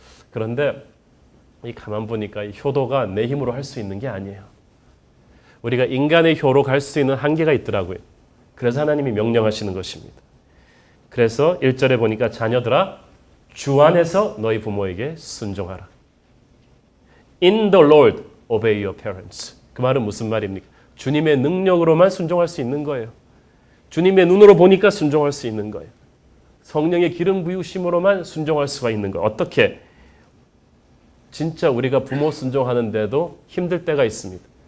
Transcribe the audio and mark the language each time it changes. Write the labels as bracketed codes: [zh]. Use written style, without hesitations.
[ko] 그런데 이 가만 보니까 이 효도가 내 힘으로 할 수 있는 게 아니에요. 우리가 인간의 효로 갈 수 있는 한계가 있더라고요. 그래서 하나님이 명령하시는 것입니다. 그래서 1절에 보니까 자녀들아 주 안에서 너희 부모에게 순종하라. [en] In the Lord obey your parents. [ko] 그 말은 무슨 말입니까? 주님의 능력으로만 순종할 수 있는 거예요. 주님의 눈으로 보니까 순종할 수 있는 거예요. 성령의 기름 부으심으로만 순종할 수가 있는 거예요. 어떻게? 진짜 우리가 부모 순종하는데도 힘들 때가 있습니다.